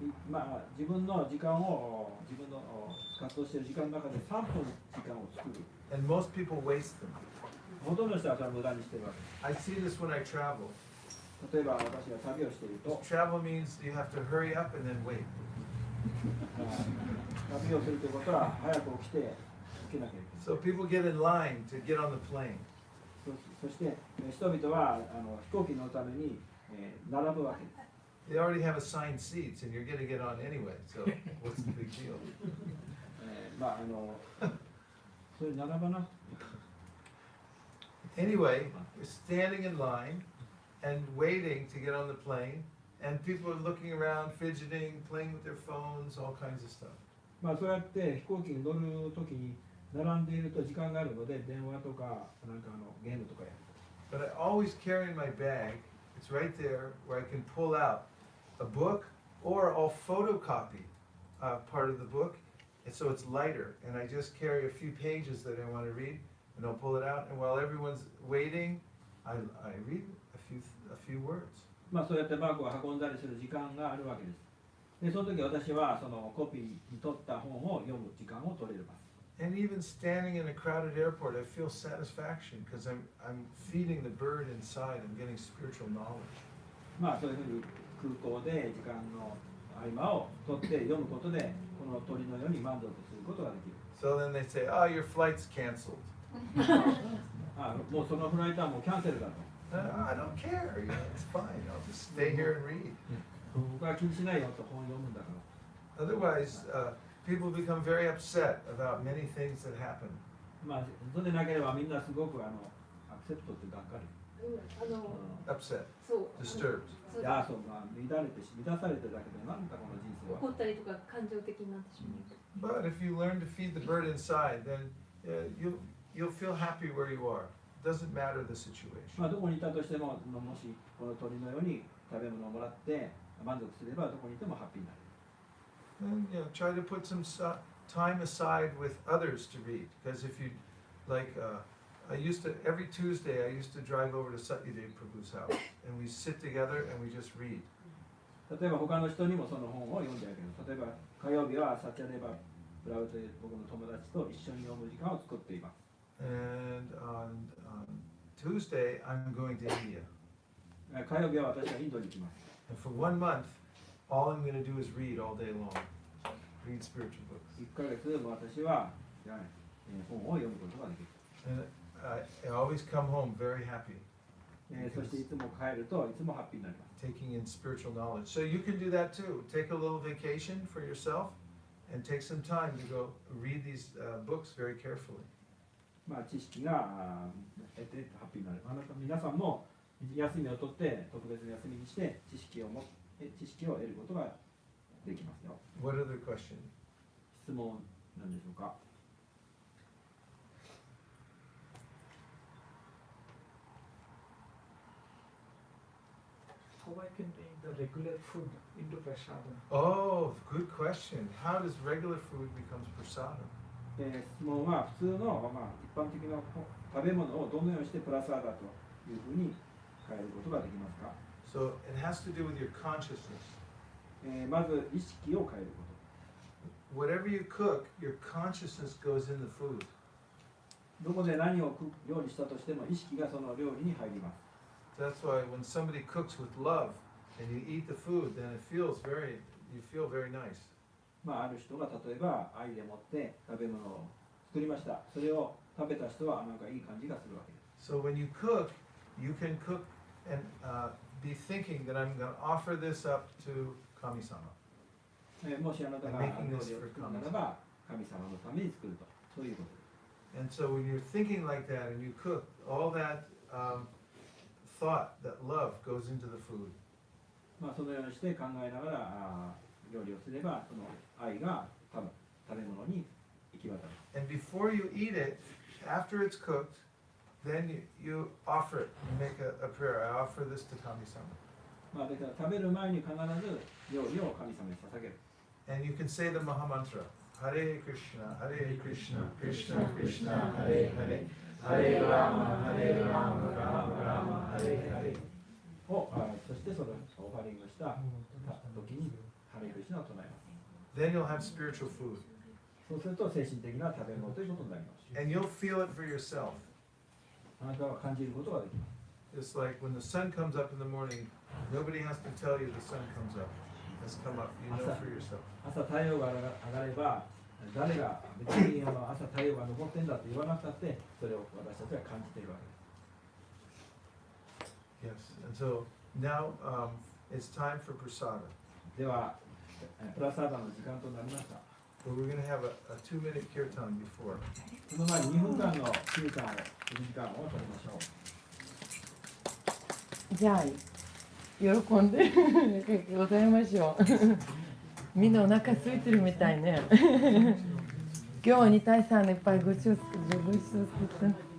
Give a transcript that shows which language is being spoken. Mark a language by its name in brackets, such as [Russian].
[Japanese] まあ自分の時間を自分の活動している時間の中で3分時間を作る [English] And most people waste them. [Japanese] ほとんどの人はそれを無駄にしているわけ [English] I see this when I travel. [Japanese] 例えば私が旅をしていると [English] Travel means you have to hurry up and then wait. [Japanese] 旅をするということは早く起きて起きなきゃいけない [English] So people get in line to get on the plane. [Japanese] そして人々は飛行機に乗るために並ぶわけです [English] They already have assigned seats and you're going to get on anyway, so what's the big deal? [Japanese] まあそれ並ばな [English] Anyway, we're standing in line and waiting to get on the plane, and people are looking around, fidgeting, playing with their phones, all kinds of stuff. [Japanese] まあそうやって飛行機に乗るときに並んでいると時間があるので電話とかなんかゲームとかやる [English] But I always carry in my bag, it's right there, where I can pull out a book, or I'll photocopy part of the book, and so it's lighter, and I just carry a few pages that I want to read, and I'll pull it out, and while everyone's waiting, I read a few words. [Japanese] まあそうやってバッグを運んだりする時間があるわけですでその時私はそのコピーに取った本を読む時間を取れます [English] And even standing in a crowded airport, I feel satisfaction because I'm feeding the bird inside. I'm getting spiritual knowledge. [Japanese] まあそういうふうに空港で時間の合間を取って読むことでこの鳥のように満足することができる。 [English] So then they say, oh, your flight's canceled. [Japanese] もうそのフライトはもうキャンセルだと。 [English] I don't care, you know, it's fine. I'll just stay here and read. [Japanese] 僕は気にしないよと本を読むんだから。 [English] Otherwise, people become very upset about many things that happen. [Japanese] そうでなければみんなすごくアクセプトってがっかり。 [English] Upset, [Japanese] そう [English] disturbed. [Japanese] いやそう乱れて満たされてるだけでなんだこの人生は。怒ったりとか感情的になってしまう。 [English] But if you learn to feed the bird inside, then you'll feel happy where you are. It doesn't matter the situation. [Japanese] どこにいたとしても、もしこの鳥のように食べ物をもらって満足すればどこにいてもハッピーになる。 [English] And try to put some time aside with others to read. Because if you, like, every Tuesday I used to drive over to Satyadev Prabhu's house. And we sit together and we just read. [Japanese] 例えば他の人にもその本を読んであげる。例えば火曜日はサチャデバプラウという僕の友達と一緒に読む時間を作っています。 [English] And on Tuesday I'm going to India. [Japanese] 火曜日は私はインドに行きます。 [English] And for 1 month, all I'm going to do is read all day long. Read spiritual books. [Japanese] 1ヶ月私は本を読むことができる。 [English] And I always come home very happy. [Japanese] そしていつも帰るといつもハッピーになります。 [English] Taking in spiritual knowledge. So you can do that too. Take a little vacation for yourself and take some time to go read these books very carefully. [Japanese] 知識が得てハッピーになる。皆さんも休みを取って特別な休みにして知識を得ることができますよ。 [English] What other questions? [Japanese] 質問なんでしょうか。 [English] How I can bring the regular food into prasadam? Oh, good question. How does regular food become prasadam? [Japanese] 質問は普通の、一般的な食べ物をどのようにしてプラサーダというふうに変えることができますか。 [English] So it has to do with your consciousness. [Japanese] まず意識を変えるこ [English] Whatever you cook, your consciousness goes in the food. [Japanese] と。どこで何を料理したとしても意識がその料理に入ります。 [English] That's why when somebody cooks with love and you eat the food, then you feel very nice. [Japanese] ある人が例えば愛でもって食べ物を作りました。それを食べた人はなんかいい感じがするわけです。 [English] So when you cook, you can cook and be thinking that I'm going to offer this up to Kami-sama. [Japanese] もしあなたが料理を作るならば神様のために作ると、そういうことです。 [English] And so when you're thinking like that and you cook, all that thought, that love goes into the food. [Japanese] そのようにして考えながら料理をすればその愛が食べ物に行き渡る。 [English] And before you eat it, after it's cooked, then you offer it. You make a prayer. I offer this to Kami-sama. [Japanese] だから食べる前に必ず料理を神様に捧げる。 [English] And you can say the Maha Mantra. [Sanskrit] Hare Krishna, Hare Krishna, Krishna Krishna, Hare Hare, Hare Rama, Hare Rama, Rama Rama, Hare Hare. [Japanese] そしてそのオファリングした時にハレクリシナを唱えます。 [English] Then you'll have spiritual food. [Japanese] そうすると精神的な食べ物ということになります。 [English] And you'll feel it for yourself. [Japanese] あなたは感じることができます。 [English] It's like when the sun comes up in the morning, nobody has to tell you the sun comes up. Has come up. You know for yourself. [Japanese] 朝太陽が上がれば誰が別に朝太陽が昇ってんだって言わなくたってそれを私たちは感じているわけです。 [English] Yes. And so now it's time for prasada. [Japanese] では、プラサーダの時間となりました。 [English] But we're going to have a 2-minute kirtan before. [Japanese] その前に2分間の休憩を、時間を取りましょう。じゃあ喜んでございましょう。みんなお腹空いてるみたいね。今日は2対3のいっぱいごちそう作って。